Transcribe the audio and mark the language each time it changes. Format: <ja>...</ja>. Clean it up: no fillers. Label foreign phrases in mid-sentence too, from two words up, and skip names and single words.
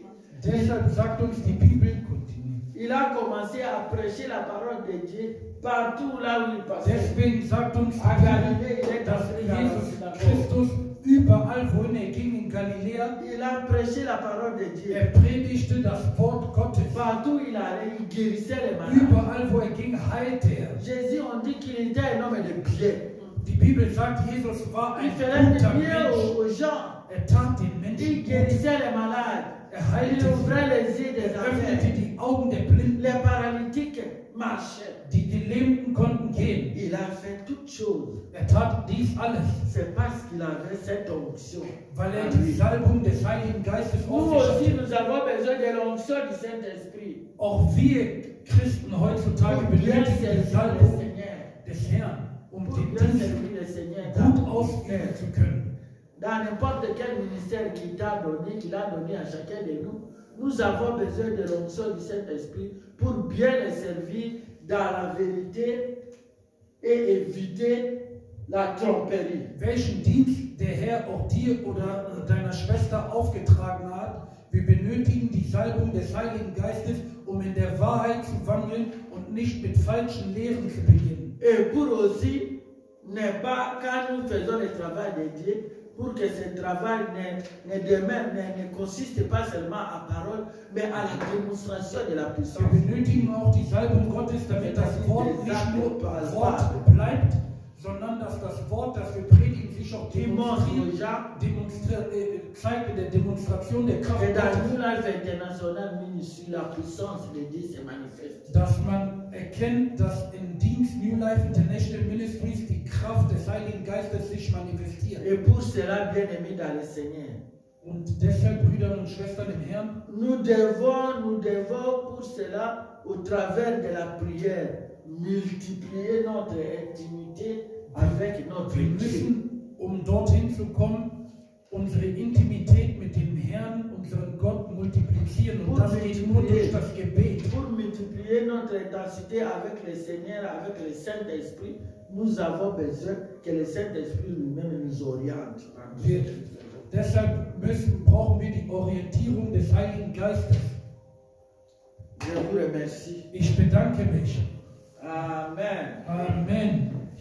<de>Deshalb sagt uns die Bibel,</de> <fr>il a commencé à prêcher la parole de Dieu partout là où il passait.</fr> <de>deswegen sagt uns</de> <fr>À</fr> <de>die</de> <fr>Galilée,</fr> <de>Bibel,</de> <fr>il est</fr> <de>dass</de> <fr>entré dans la</fr> <de>Jesus</de> <fr>synagogue.</fr> <de>Christus überall, wohin er ging in Galiläa,</de> <fr>Il a prêché la parole de Dieu.</fr> <de>predigte das Wort Gottes.</de> <fr>Partout où il allait, il guérissait les malades.</fr> <de>Überall, wo er ging, heilte er.</de> <fr>Jésus, on dit qu'il était un homme de bien.</fr> <de>Die Bibel sagt, Jesus war</de> <fr>Il</fr> <de>ein</de> <fr>faisait</fr> <de>guter</de> <fr>du bien</fr> <de>Mensch.</de> <fr>aux gens.</fr> <de>Er tat den</de> <fr>Il</fr> <de>Menschen gut.</de> <fr>guérissait les malades.</fr> <de>Er</de> <fr>Il</fr> <de>heilte</de> <fr>ouvrait</fr> <de>sie.</de> <fr>les yeux des</fr> <de>Er öffnete</de> <fr>aveugles.</fr> <de>die Augen der Blinden.</de> <fr>Les paralytiques marchaient.</fr> <de>Die Gelähmten konnten gehen.</de> <fr>Il a fait toutes choses.</fr> <de>Er tat dies alles,</de> <fr>C'est parce qu'il avait cette onction.</fr> <de>weil er</de> <fr>en</fr> <de>die</de> <fr>lui.</fr> <de>Salbung des Heiligen Geistes</de> <fr>Nous</fr> <de>auf sich</de> <fr>aussi,</fr> <de>hatte.</de> <fr>nous avons besoin de l'onction du Saint-Esprit.</fr> <de>Auch wir Christen heutzutage</de> <fr>Pour bien</fr> <de>benötigen die</de> <fr>servir le</fr> <de>Salbung</de> <fr>Seigneur.</fr> <de>des Herrn, um</de> <fr>Pour</fr> <de>den</de> <fr>bien</fr> <de>Dienst</de> <fr>servir le Seigneur.</fr> <de>gut ausüben zu können.</de> <fr>Dans n'importe quel ministère qu'il t'a donné, qu'il a donné à chacun de nous, nous avons besoin de l'onction du Saint-Esprit pour bien le servir dans la vérité et éviter la tromperie.</fr> <de>Welchen Dienst der Herr auch dir oder deiner Schwester aufgetragen hat, wir benötigen die Salbung des Heiligen Geistes, um in der Wahrheit zu wandeln und nicht mit falschen Lehren zu beginnen.</de> <fr>Et pour aussi, ne pas, quand nous faisons le travail de Dieu, pour que ce travail ne consiste pas seulement à parole, mais à la démonstration de la puissance.</fr> <de>Wir benötigen auch die Salbung Gottes, damit das Wort nicht nur Wort bleibt, sondern dass das Wort, das wir predigen, sich auch</de> <fr>Qui montre aux</fr> <de>demonstriert,</de> <fr>gens</fr> <de>zeigt in der Demonstration der Kraft</de> <fr>que dans</fr> <de>Gottes,</de> <fr>New Life International Ministry, la puissance de Dieu se manifeste.</fr> <de>dass man erkennt, dass im Dienst New Life International Ministries die Kraft des Heiligen Geistes sich manifestiert.</de> <fr>Et pour cela, bien aimés dans le Seigneur,</fr> <de>Und deshalb, Brüder und Schwestern im Herrn,</de> <fr>nous devons pour cela, au travers de la prière, multiplier notre intimité avec notre</fr> <de>wir</de> <fr>Dieu.</fr> <de>müssen, um dorthin zu kommen, unsere Intimität mit dem Herrn, unseren Gott multiplizieren. Und das geht nur durch das Gebet.</de> <fr>Pour multiplier notre intensité avec le Seigneur, avec le Saint-Esprit, nous avons besoin que le Saint-Esprit lui-même nous oriente.</fr> <de>Deshalb brauchen wir die Orientierung des Heiligen Geistes.</de> <fr>Je vous remercie.</fr> <de>Ich bedanke mich.</de> <fr>Amen.</fr> <de>Amen.</de>